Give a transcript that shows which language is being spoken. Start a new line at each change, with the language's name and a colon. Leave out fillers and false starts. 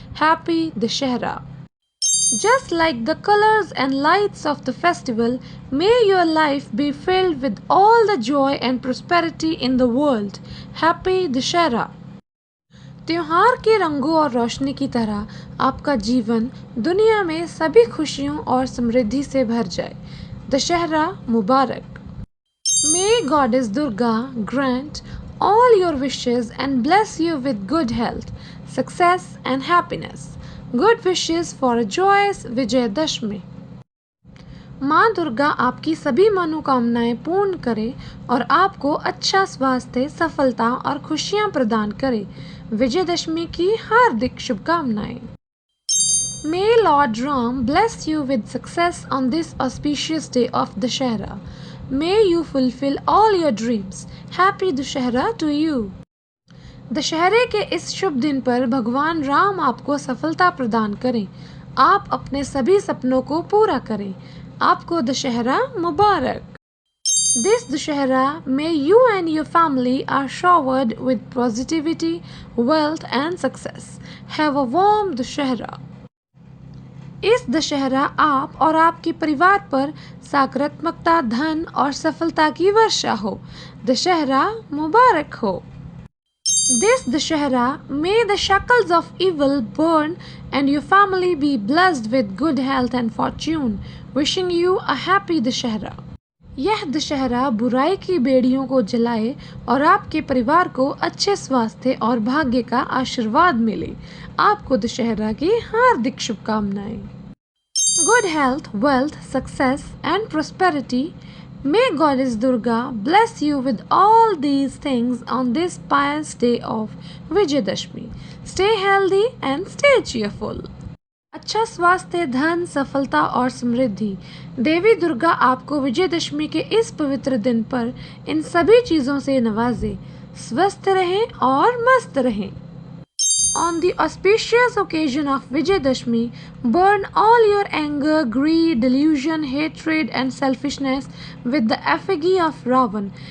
English: Happy Dussehra. Just like the colors and lights of the festival, may your life be filled with all the joy and prosperity in the world. Happy Dussehra.
Hindi: त्योहार के रंगों और रोशनी की तरह आपका जीवन दुनिया में सभी खुशियों और समृद्धि से भर जाए। दशहरा मुबारक।
English: May Goddess Durga grant all your wishes and bless you with good health, success and happiness. Good wishes for a joyous Vijayadashmi.
Hindi: माँ दुर्गा आपकी सभी मनोकामनाएं पूर्ण करे और आपको अच्छा स्वास्थ्य, सफलता और खुशियां प्रदान करे। विजयदशमी की हार्दिक शुभकामनाएं।
English: May Lord Ram bless you with success on this auspicious day of Dussehra. May you fulfill all your dreams. Happy Dussehra to you.
Hindi: दशहरे के इस शुभ दिन पर भगवान राम आपको सफलता प्रदान करें। आप अपने सभी सपनों को पूरा करें। आपको दशहरा मुबारक।
English: This Dussehra, may you and your family are showered with positivity, wealth and success. Have a warm Dussehra.
Hindi: इस दशहरा आप और आपके परिवार पर सकारात्मकता, धन और सफलता की वर्षा हो। दशहरा मुबारक हो।
English: This Dussehra, may the shackles of evil burn and your family be blessed with good health and fortune. Wishing you a happy Dussehra.
Hindi: यह दशहरा बुराई की बेड़ियों को जलाए और आपके परिवार को अच्छे स्वास्थ्य और भाग्य का आशीर्वाद मिले। आपको दशहरा की हार्दिक शुभकामनाएं।
English: Good health, wealth, success and prosperity. May Goddess Durga bless you with all these things on this pious day of Vijayadashmi. Stay healthy and stay cheerful.
Hindi: अच्छा स्वास्थ्य, धन, सफलता और समृद्धि। देवी दुर्गा आपको विजयदशमी के इस पवित्र दिन पर इन सभी चीज़ों से नवाजे। स्वस्थ रहें और मस्त रहें।
English: On the auspicious occasion of Vijayadashmi, burn all your anger, greed, delusion, hatred, and selfishness with the effigy of Ravan.